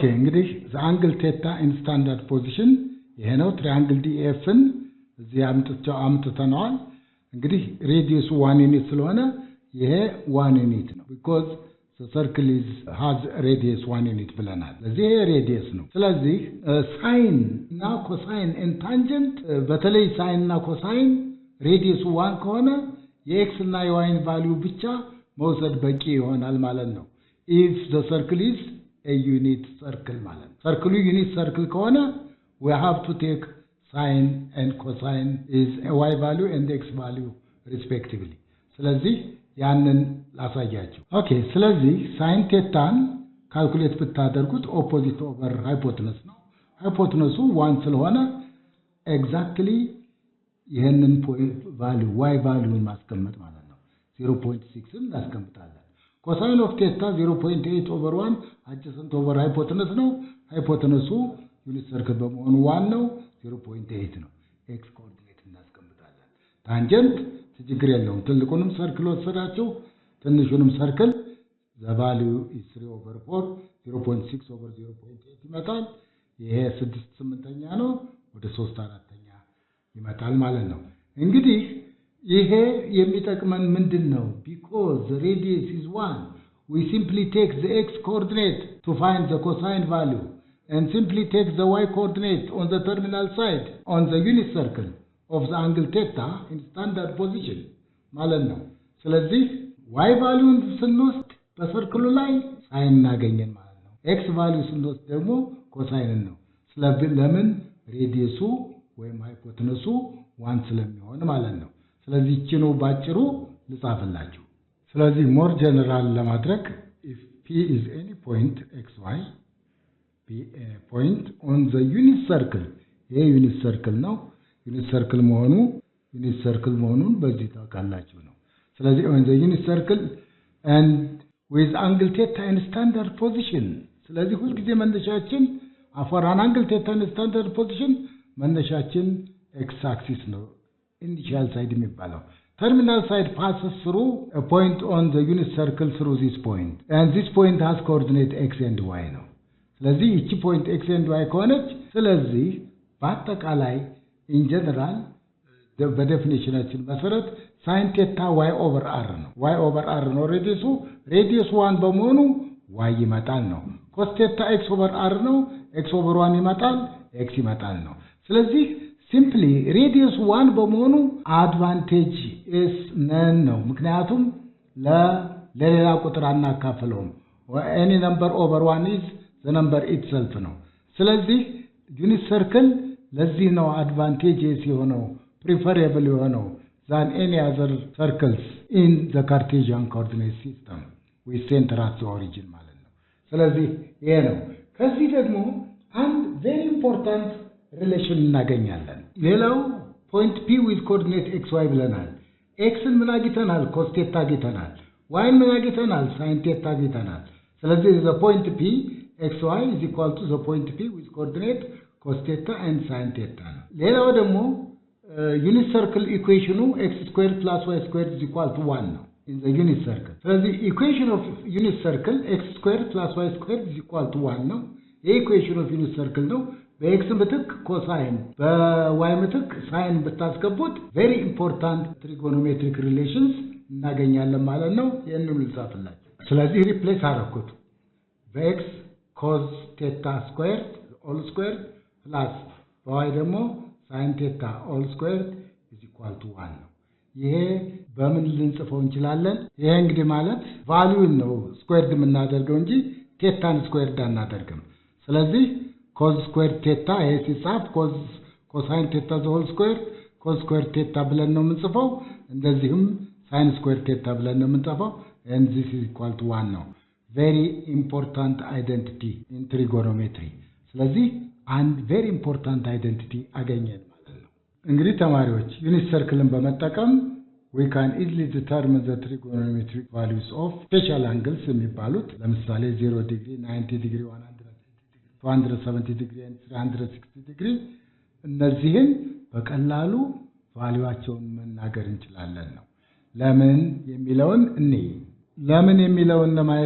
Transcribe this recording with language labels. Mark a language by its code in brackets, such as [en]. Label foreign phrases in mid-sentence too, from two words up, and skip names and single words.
[am] እንግዲህ [en] the angle theta in standard position [am] ይሄ ነው ትራያንግል DF-ን እዚህ አምጥተናል እንግዲህ ሬዲየሱ 1 ዩኒት ስለሆነ ይሄ 1 ዩኒት ነው [en] because the circle has radius 1 unit [am] ብለናል ስለዚህ ይሄ ሬዲየስ ነው ስለዚህ sin እና [en] cosine and tangent [am] በተለይ sin እና cosine ሬዲየሱ 1 ከሆነ የx እና y ቫልዩ ብቻ መውሰድ በቂ ይሆናል ማለት ነው [en] if the circle is a unit circle [am] ማለት ሰርክሉ [en] unit circle [am] ከሆነ [en] we have to take sin and cosine is a y value and x value respectively [am] ስለዚህ ያንን ላሳያችሁ ኦኬ ስለዚህ sin ቴታን ካልኩሌት ብታደርጉት [en] opposite over hypotenuse [am] ነው ሃይፖተነሱ 1 ስለሆነ ኤግዛክትሊ ይሄንን ቫልዩ y ቫልዩን ማስቀመጥ ማለት ነው 0.6 እናስቀምጣለን። [en] cosine of theta 0.8 over [am] 1 [en] adjacent over hypotenuse [am] ነው። ሃይፖተነሱ [en] unit circle [am] በመሆኑ 1 ነው 0.8 ነው። [en] x coordinate [am] እናስቀምጣለን። ታንጀንት ችግር የለውም። ትልቁንም ሰርክል ወሰዳችሁ ትንሹንም ሰርክል [en] the value is 3 over 4 0.6 over 0.8 [am] ይመጣል። ይሄ 6/8ኛ ነው ወደ 3/4ኛ ይመጣል ማለት ነው። እንግዲህ ይሄ የሚጠቅመን ምንድነው? [en] because the radius is 1 we simply take the x coordinate to find the cosine value and simply take the y coordinate on the terminal side on the unit circle of the angle theta in standard position [am] ማለት ነው። ስለዚህ y ቫልዩን ስንወስድ በሰርክሉ ላይ ሳይን እናገኘን ማለት ነው። x ቫልዩ ስንወስድ ደግሞ ኮሳይን ነው። ስለዚህ ለምን ሬዲየሱ ወይም ሃይፖተነሱ 1 ስለሚሆን ማለት ነው። ስለዚህ እቺ ነው ባጭሩ ልጻፍላችሁ። ስለዚህ [en] more general [am] ለማድረግ [en] if p is any point xy p a point on the unit circle [am] ይሄ [en] unit circle [am] ነው። ዩኒት ሰርክል መሆኑን በዚህ ታውቃላችሁ ነው። ስለዚህ [en] on the unit circle and with angle theta in standard position [am] ስለዚህ ሁሉ ጊዜ መነሻችን [en] for an angle theta in standard [am] position መነሻችን [en] x axis [am] ነው [en] initial side [am] የሚባለው [en] terminal side passes through a point on the unit circle through this point and this point has coordinate x and y [am] ነው። ስለዚህ እቺ [en] point x and y [am] ከሆነች ስለዚህ በአጠቃላይ [en] in general [am] በዴፊኒሽናችን መሰረት [en] sin theta y over r [am] ነው። [en] y over r [am] ነው ሬዲየሱ 1 በመሆኑ y ይመጣል ነው። [en] cos theta x over r [am] ነው [en] x over 1 [am] ይመጣል x ይመጣል ነው። ስለዚህ ሲምፕሊ ሬዲየስ 1 በመሆኑ አድቫንቴጅ [en] is none [am] ነው። ምክንያቱም ለሌላ ቁጥር አናካፍለውም። [en] any number over 1 is the number itself [am] ነው። ስለዚህ [en] unit circle [am] ለዚህ ነው አድቫንቴጅስ የሆነው preferable የሆነው [en] than any other circles in the Cartesian coordinate system with center at the origin [am] ማለት ነው። ስለዚህ ይሄ ነው። ከዚህ ደግሞ አንድ [en] very important relation [am] እናገኛለን። ሌላው [en] point p with coordinate xy [am] ብለናል። x ን ምን አግኝተናል? [en] cos theta [am] አግኝተናል። y ን ምን አግኝተናል? [en] sin theta [am] አግኝተናል። ስለዚህ [en] the point p xy is equal to the point p with coordinate cos theta and sin theta [am] ነው። ሌላው ደግሞ unit [en] circle equation x squared plus y squared is equal to 1 ነው in the unit circle። ስለዚህ equation of unit circle x squared plus y squared is equal to 1 [am] ነው። [en] equation of unit circle [am] ነው። በx ምትክ ኮሳይን በy ምትክ ሳይን ብታስገቡት [en] very important trigonometric relations [am] እናገኛለን ማለት ነው። ይሄንን ልጻፍላችሁ። ስለዚህ ሪፕሌስ አደረኩት በx [en] cos theta squared all squared [am] plus በy ደግሞ [en] sin theta all squared is equal to 1 [am] ነው። ይሄ በምን ልንጽፈው እንችላለን? ይሄ እንግዲህ ማለት ቫልዩን ነው ስኩዌርድ የምናደርገው እንጂ ቴታን ስኩዌርድ አናደርግም። ስለዚህ [en] cos squared theta [am] ይሄ ሲጻፍ [en] cosine theta the whole square cos squared theta [am] ብለን ነው የምንጽፈው። እንደዚህም [en] sin squared theta [am] ብለን ነው የምንጽፈው [en] and this is equal to 1 [am] ነው። [en] very important identity in trigonometry። [am] ስለዚህ አንድ [en] very important identity [am] አገኘን ማለት ነው። እንግዲህ ተማሪዎች ዩኒት ሰርክልን በመጠቀም [en] we can easily determine the trigonometric values of special angles [am] የሚባሉት ለምሳሌ 0 ዲግሪ 90 ዲግሪ 270 ዲግሪ and 360 ዲግሪ እነዚህን በቀላሉ ቫልዩአቸውን መናገር እንችላለን ነው። ለምን የሚለውን ለማየት